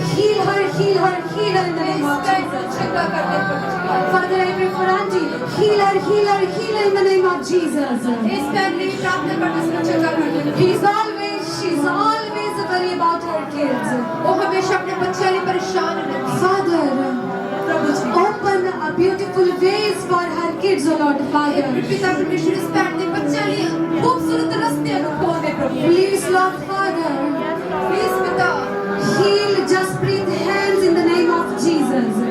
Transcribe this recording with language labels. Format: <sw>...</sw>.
<en>Heal her in the name of Jesus.</en> <pa>ਚੰਗਾ ਕਰਦੇ ਪਰਮੇਸ਼ਵਰ</pa> <en>Father, I pray for auntie. Heal her in the name of Jesus.</en> <pa>ਇਸ ਭੈਣ ਲਈ ਪ੍ਰਾਰਥਨਾ ਕਰਦੇ ਸਮੇਂ ਚੰਗਾ ਕਰਦੇ</pa> <en>She's always worried about her kids.</en> <pa>ਉਹ ਹਮੇਸ਼ਾ ਆਪਣੇ ਬੱਚਿਆਂ ਲਈ ਪਰੇਸ਼ਾਨ ਰਹਿੰਦੀ</pa> <en>Father,</en> <pa>ਪ੍ਰਭੂ ਜੀ</pa> <en>open a beautiful ways for her kids, oh Lord Father.</en> <pa>ਪਿਤਾ ਪਰਮੇਸ਼ਵਰ ਇਸ ਭੈਣ ਦੇ ਬੱਚਿਆਂ ਲਈ ਖੂਬਸੂਰਤ ਰਸਤੇ ਨੂੰ ਖੋਲ੍ਹ ਦੇ ਪ੍ਰਭੂ</pa> <en>Please, Lord Father,</en> <pa>ਪਲੀਜ਼ ਪਿਤਾ</pa> <en>heal Jasprit's hands in the name of Jesus.</en>